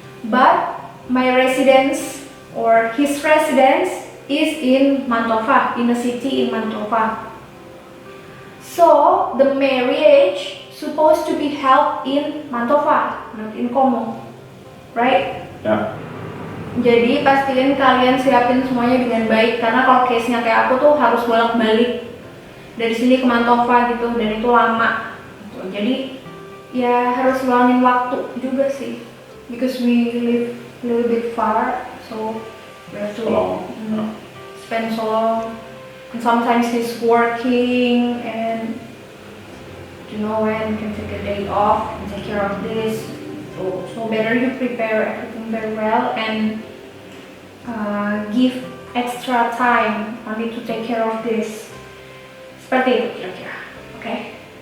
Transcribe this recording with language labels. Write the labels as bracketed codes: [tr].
[en] But my residence or his residence is in Mantova, in a city in Mantova. So the marriage supposed to be held in Mantova, not in Como, right? Yeah. [id] Jadi pastiin kalian siapin semuanya dengan baik, karena kalau case-nya kayak aku tuh harus bolak-balik. dari sini ke Mantova gitu, dan itu lama gitu. Jadi ya harus luangin waktu juga sih, [en] because we live a little bit far, so we have to spend so long, and sometimes he's working, and you know when you can take a day off and take care of this, so better you prepare everything very well and give extra time only to take care of this. [id] Seperti itu kira-kira. [en] Okay.